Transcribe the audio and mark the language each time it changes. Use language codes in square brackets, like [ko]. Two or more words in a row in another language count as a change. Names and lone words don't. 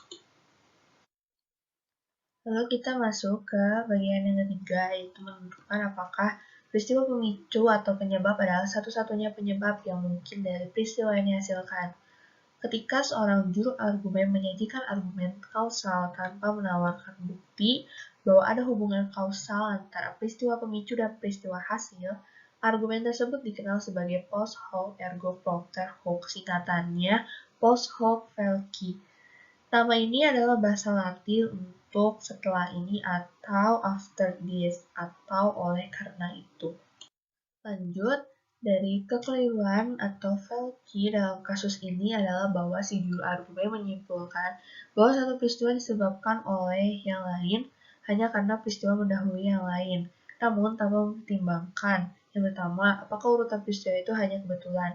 [id] Lalu kita masuk ke bagian yang ketiga, yaitu menentukan apakah peristiwa pemicu atau penyebab adalah satu-satunya penyebab yang mungkin dari peristiwa yang dihasilkan. Ketika seorang juru argumen menyajikan argumen kausal tanpa menawarkan bukti bahwa ada hubungan kausal antara peristiwa pemicu dan peristiwa hasil, argumen tersebut dikenal sebagai [la] post hoc ergo propter hoc, [id] singkatannya [la] post hoc facie. [id] Nama ini adalah bahasa Latin untuk setelah ini atau [en] after this [id] atau oleh karena itu. Lanjut, dari kekeliruan atau fallacy dalam kasus ini adalah bahwa si juru argumen menyimpulkan bahwa satu peristiwa disebabkan oleh yang lain hanya karena peristiwa mendahului yang lain, namun tanpa mempertimbangkan yang pertama, apakah urutan peristiwa itu hanya kebetulan?